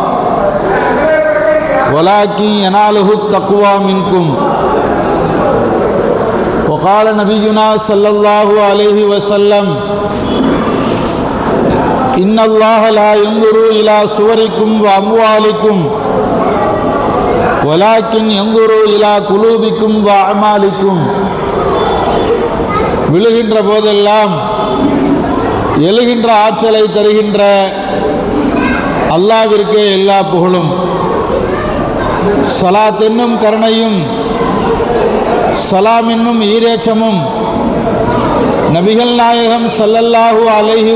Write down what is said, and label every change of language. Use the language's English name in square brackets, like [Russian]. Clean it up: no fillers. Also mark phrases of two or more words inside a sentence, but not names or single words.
[Arabic] ولكن يناله التقوى منكم وقال نبينا صلى الله عليه وسلم إن الله لا ينظر إلى صوركم وأموالكم ولكن ينظر إلى قلوبكم وأعمالكم. [Tamil] விழுகின்ற போதெல்லாம் எழுகின்ற ஆற்றலை தருகின்ற அல்லாஹ்விற்கே எல்லா புகழும். ஸலாத் என்னும் கருணையும் சலாம் என்னும் ஈரேற்றமும் நபிகள் நாயகம் [Arabic] صلى الله عليه